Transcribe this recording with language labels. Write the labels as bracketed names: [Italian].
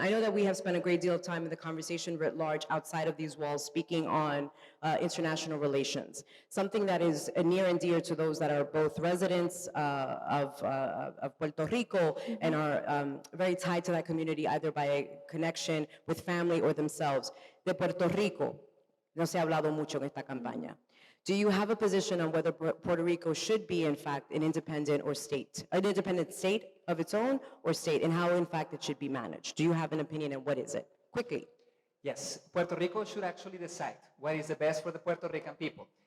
[English] I know that we have spent a great deal of time in the conversation writ large outside of these walls speaking on international relations, something that is near and dear to those that are both residents of Puerto Rico and are very tied to that community either by a connection with family or themselves. [Spanish] De Puerto Rico, no se ha hablado mucho en esta campaña. [English] Do you have a position on whether Puerto Rico should be, in fact, an independent state of its own or state, and how, in fact, it should be managed? Do you have an opinion, and what is it? Quickly. Yes, Puerto Rico should actually decide what is the best for the Puerto Rican people.